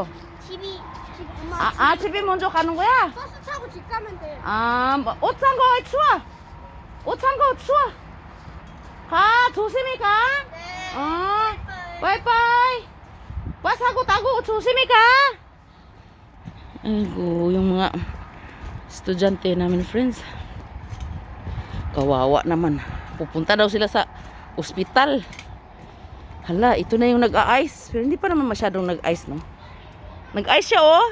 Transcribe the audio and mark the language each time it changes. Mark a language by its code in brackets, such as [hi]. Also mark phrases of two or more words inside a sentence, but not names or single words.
[ko] 집이 집 엄마. 집에 먼저 가는 거야? 버스 타고 집 가면 돼요. 뭐, 옷 산 거 추워? 옷 산 거 추워? 가, 조심히 가. 네. 바이바이. 사고 타고 조심히 가. [tl] Ayo, yung mga estudyante namin, friends. Kawawa naman. Pupunta daw sila sa ospital. Hala, ito na yung nag-a-ice. Pero hindi pa naman masyadong nag-ice, no? Nag-ice siya, oh.